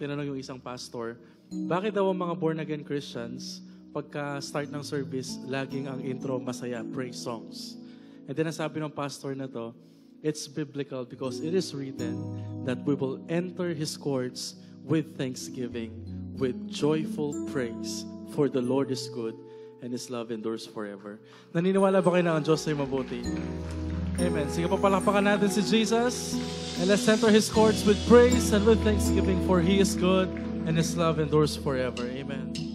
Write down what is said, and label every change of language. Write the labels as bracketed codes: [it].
[tl] Tinanong yung isang pastor, bakit daw ang mga born-again Christians, pagka-start ng service, laging ang intro masaya, praise songs? [en] And then [tl] nasabi ng pastor na to, [en] it's biblical because it is written that we will enter His courts with thanksgiving, with joyful praise, for the Lord is good and His love endures forever. [tl] Naniniwala ba kayo na ang Diyos ay mabuti? Amen. Sige, papalakpakan natin si Jesus. [en] And let's enter His courts with praise and with thanksgiving, for He is good and His love endures forever. Amen.